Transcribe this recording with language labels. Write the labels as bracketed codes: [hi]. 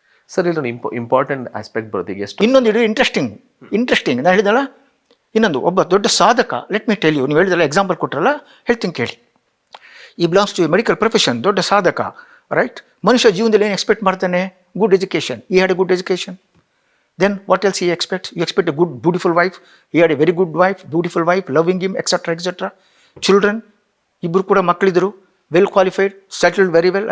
[kn] Sir ಇಲ್ಲೊಂದು important aspect ಬರೋದಿಗೆ ಎಷ್ಟು ಇನ್ನೊಂದು ಇದು ಇಂಟ್ರೆಸ್ಟಿಂಗ್ ನಾನು ಹೇಳಿದಲ್ಲ, ಇನ್ನೊಂದು ಒಬ್ಬ ದೊಡ್ಡ ಸಾಧಕ. [en] let me tell you, [kn] ನೀವು ಹೇಳಿದಲ್ಲ ಎಕ್ಸಾಂಪಲ್ ಕೊಟ್ಟರಲ್ಲ, ಹೇಳ್ತೀನಿ ಕೇಳಿ. [en] he belongs to medical profession, [kn] ದೊಡ್ಡ ಸಾಧಕ, ರೈಟ್. ಮನುಷ್ಯ ಜೀವನದಲ್ಲಿ ಏನು ಎಕ್ಸ್ಪೆಕ್ಟ್ ಮಾಡ್ತಾನೆ? [en] Good education. He had a good education. Then what else he expects? You expect a good, beautiful wife. He had a very good wife, beautiful wife, loving him, etc., etc. [kn] Children, ಇಬ್ಬರು ಕೂಡ ಮಕ್ಕಳಿದ್ರು, [en] Well qualified, settled very well.